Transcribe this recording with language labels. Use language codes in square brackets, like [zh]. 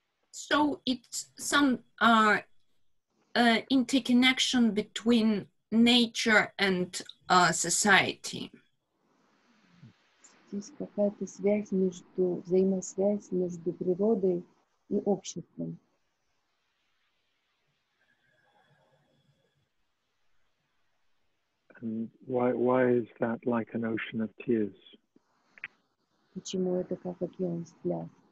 [en] So it's some interconnection between nature and society. [ru] Здесь какая-то связь взаимосвязь между природой и обществом. [en] And why is that like an ocean of tears? [ru] Почему это как океан слез?